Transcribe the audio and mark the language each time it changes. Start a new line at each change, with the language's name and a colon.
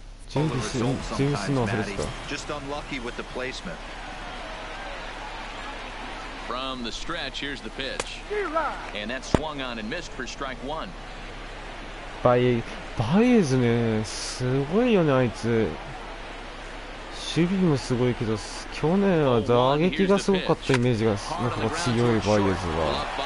Japanese: ジェームスの忘れてた。
English: Just unlucky with the placement. From the stretch, here's the pitch. And that swung on and missed for strike one.
Japanese: バイエズね、すごいよね、あいつ。守備もすごいけど、去年は打撃がすごかったイメージがなんか強いバイエズは。